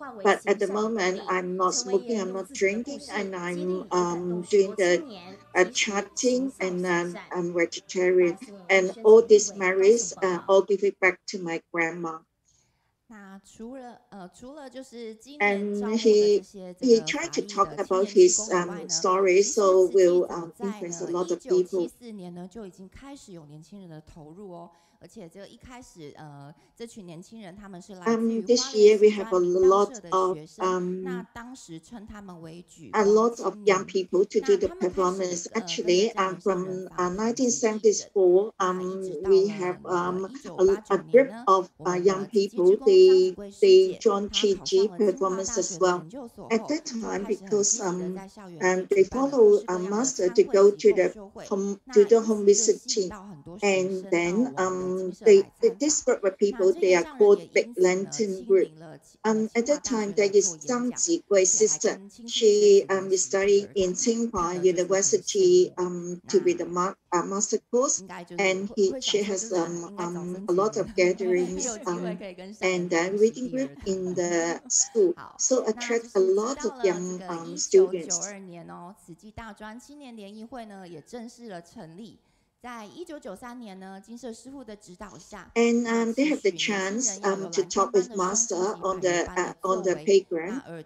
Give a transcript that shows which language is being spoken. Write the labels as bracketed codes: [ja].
[en] But at the moment, I'm not smoking, I'm not drinking, and I'm doing the chanting, and I'm vegetarian. And all these memories all give it back to my grandma. [zh] 那除了就是今 [en] And he tried to talk about his story, so will influence a lot of people. [zh] 1974年呢就已经开始有年轻人的投入哦，而且这一开始这群年轻人他们是来自于 [en] This year we have a lot of [zh] 那当时称他们为举 [en] a lot of young people to do the performance. Actually, from 1974, we have a group of young people. They joined Qi performance as well. At that time, because they follow a master to go to the home visiting, and then this group of people, they are called Big Lantern Group. At that time, there is Zhang Zhirui sister. She is studying in Tsinghua University to be the master course, and she has a lot of gatherings and reading group in the school, so attract a lot of young students. [zh] 1992年哦，慈济大专青年联谊会呢也正式了成立。在1993年呢，金色师傅的指导下 [en] ，and they have the chance to talk with master on the playground.